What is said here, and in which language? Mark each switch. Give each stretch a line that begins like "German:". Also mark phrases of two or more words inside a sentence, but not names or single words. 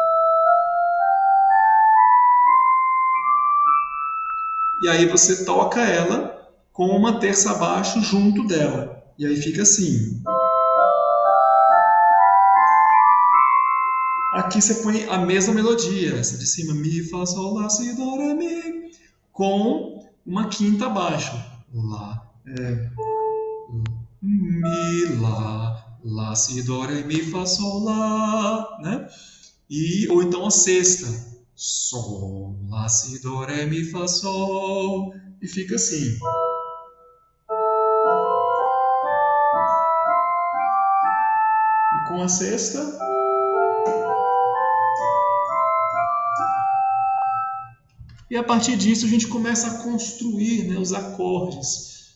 Portuguese: E aí você toca ela com uma terça abaixo junto dela. E aí fica assim. Aqui você põe a mesma melodia, essa de cima, mi, fá, sol, lá, si, dó, ré, mi, com uma quinta abaixo. Lá, mi, lá, si, dó, ré, mi, fá, sol, lá, né? Ou então a sexta, Sol, Lá, Si, Do, Ré, Mi, Fá, Sol. E fica assim. E com a sexta. E a partir disso a gente começa a construir, né, os acordes.